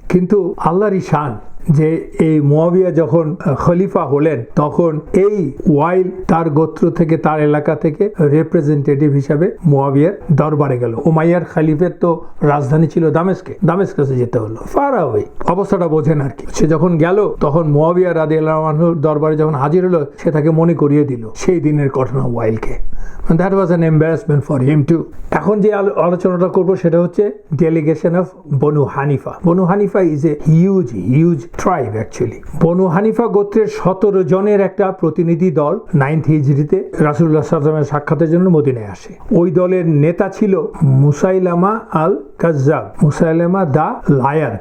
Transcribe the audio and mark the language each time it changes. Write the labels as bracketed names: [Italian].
[Bangla] কিন্তু আল্লাহরই শান যে এই মুয়াবিয়া যখন খলিফা হলেন, তখন এই ওয়াইল তার গোত্র থেকে, তার এলাকা থেকে রিপ্রেজেন্টেটিভ হিসাবে মুয়াবিয়ার দরবারে গেল। উমাইয়ার খলিফের তো রাজধানী ছিল দামেস্কাসে যেতে হলো, ফার অ্যাওয়ে। অবস্থাটা বোঝেন আর কি। সে যখন গেল তখন মুয়াবিয়া রাদিয়াল্লাহু আনহুর দরবারে যখন হাজির হলো, সে তাকে মনে করিয়ে দিল সেই দিনের ঘটনা ওয়াইলকে। [English] That was an embarrassment for him too. [Bangla] এখন যে আলোচনাটা করব সেটা হচ্ছে delegation of Banu Hanifa. Banu Hanifa [English] Is a huge tribe actually. [Bangla] বনু হানিফা গোত্রের 17 জনের একটা প্রতিনিধি দল 9th হিজরিতে রাসূলুল্লাহ সাল্লাল্লাহু আলাইহি ওয়াসাল্লামের সাক্ষাতের জন্য মদিনায় আসে। ওই দলের নেতা ছিল মুসাইলামা আল কাজ্জাব, মুসাইলামা দা লায়ার।